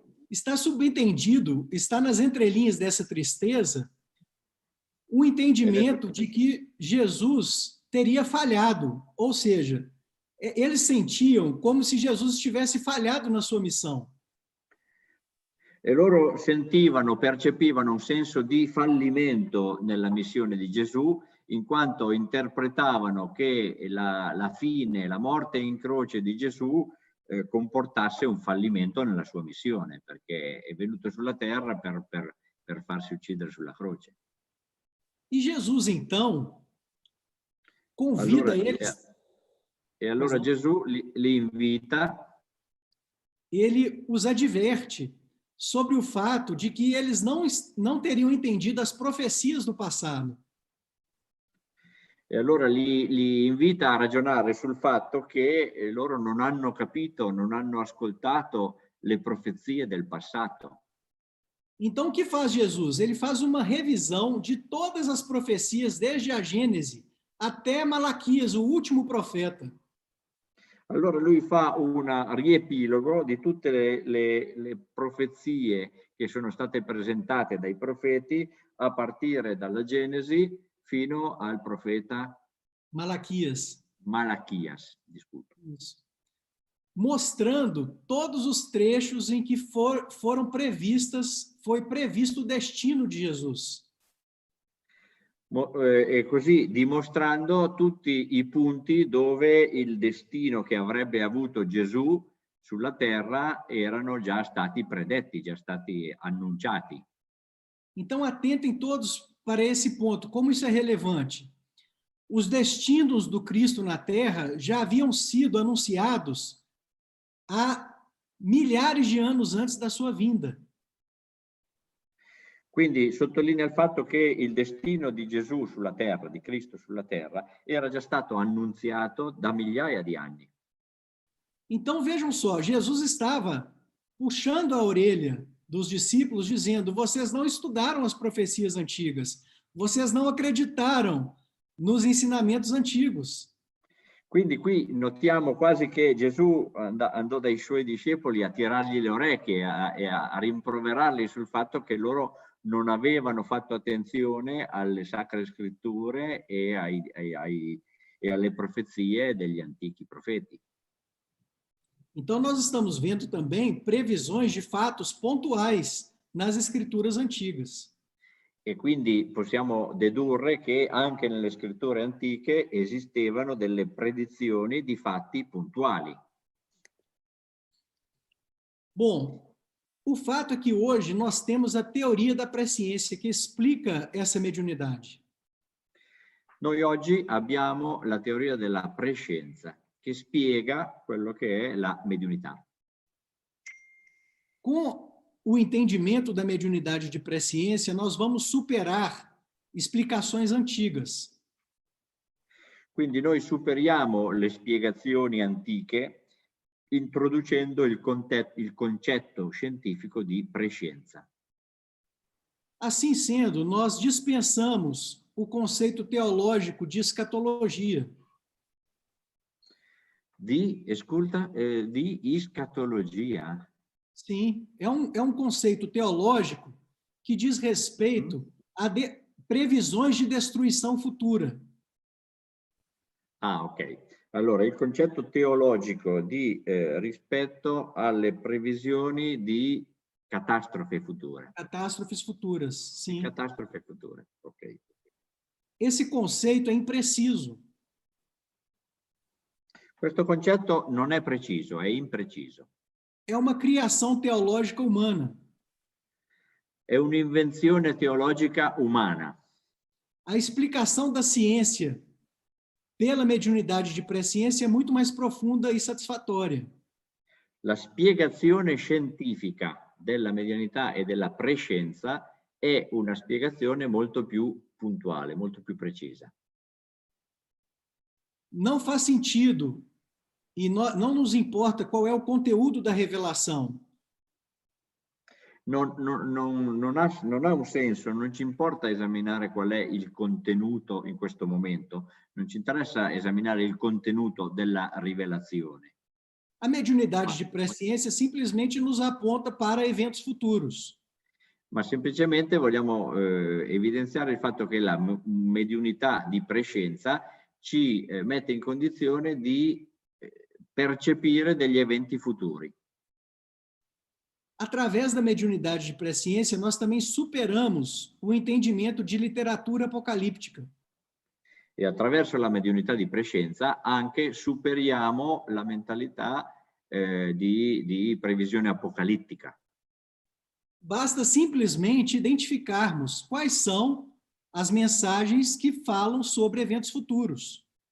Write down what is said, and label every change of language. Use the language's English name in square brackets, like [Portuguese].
[Portuguese] Está subentendido, está nas entrelinhas dessa tristeza, o entendimento de que Jesus teria falhado, ou seja, eles sentiam como se Jesus tivesse falhado na sua missão. [Italian] E loro percepivano un senso di fallimento nella missione di Gesù, in quanto interpretavano che la fine, la morte in croce di Gesù comportasse un fallimento nella sua missione, perché è venuto sulla terra per farsi uccidere sulla croce. [Portuguese] E Jesus, então, convida eles... [Italian] E allora Gesù li invita. [Portuguese] Ele os adverte sobre o fato de que eles não teriam entendido as profecias do passado. [Italian] E allora li invita a ragionare sul fatto che loro non hanno capito, non hanno ascoltato le profezie del passato. [Portuguese] Então, o que faz Jesus? Ele faz uma revisão de todas as profecias, desde a Gênese até Malaquias, o último profeta. [Italian] Allora lui fa un riepilogo di tutte le profezie che sono state presentate dai profeti a partire dalla Genesi fino al profeta Malaquias, [Spanish] disculpa. [Portuguese] Isso. Mostrando todos os trechos em que foi previsto o destino de Jesus. [Italian] E così dimostrando tutti i punti dove il destino che avrebbe avuto Gesù sulla terra erano già stati predetti, già stati annunciati. [Portuguese] Então, atentem todos para esse ponto. Como isso é relevante? Os destinos do Cristo na Terra já haviam sido anunciados há milhares de anos antes da sua vinda. [Italian] Quindi sottolinea il fatto che il destino di Gesù sulla terra, di Cristo sulla terra, era già stato annunziato da migliaia di anni. [Portuguese] Então, vejam só, Jesus estava puxando a orelha dos discípulos, dizendo: vocês não estudaram as profecias antigas, vocês não acreditaram nos ensinamentos antigos. [Italian] Quindi qui notiamo quasi che Gesù andò dai suoi discepoli a tirargli le orecchie e a rimproverarli sul fatto che loro non avevano fatto attenzione alle sacre scritture e alle profezie degli antichi profeti. [Portuguese] Então, nós estamos vendo também previsões de fatos pontuais nas escrituras antigas. [Italian] E quindi possiamo dedurre che anche nelle scritture antiche esistevano delle predizioni di fatti puntuali. [Portuguese] Bom, o fato é que hoje nós temos a teoria da presciência que explica essa mediunidade. [Italian] Noi oggi abbiamo la teoria della prescienza che spiega quello che è la mediunità. [Portuguese] Com o entendimento da mediunidade de presciência, nós vamos superar explicações antigas. [Italian] Quindi noi superiamo le spiegazioni antiche introducendo il concetto scientifico di prescienza. [Portuguese] Assim sendo, nós dispensamos o conceito teológico de escatologia. [Italian] Di escatologia. [Portuguese] Sim, é um conceito teológico que diz respeito a previsões de destruição futura. Ah, ok. [Italian] Allora, il concetto teologico di rispetto alle previsioni di catastrofe future. [Portuguese] Catástrofes futuras, sim. [Italian] Catastrofe future, ok. [Portuguese] Esse conceito é impreciso. [Italian] Questo concetto non è preciso, è impreciso. [Portuguese] É uma criação teológica humana. [Italian] È un'invenzione teologica umana. [Portuguese] A explicação da ciência pela mediunidade de presciência é muito mais profunda e satisfatória. [Italian] La spiegazione scientifica della medianità e della prescienza è una spiegazione molto più puntuale, molto più precisa. [Portuguese] Não faz sentido e não nos importa qual é o conteúdo da revelação. [Italian] Non ha un senso, non ci importa esaminare qual è il contenuto in questo momento, non ci interessa esaminare il contenuto della rivelazione. [Portuguese] A mediunidade de presciência simplesmente nos aponta para eventos futuros. [Italian] Ma semplicemente vogliamo evidenziare il fatto che la mediunità di prescienza ci mette in condizione di percepire degli eventi futuri. [Portuguese] Através da mediunidade de presciência, nós também superamos o entendimento de literatura apocalíptica. [Italian] E attraverso la mediunità di prescienza anche superiamo la mentalità di previsione apocalittica. [Portuguese] Basta simplesmente identificarmos quais são as mensagens que falam sobre eventos futuros.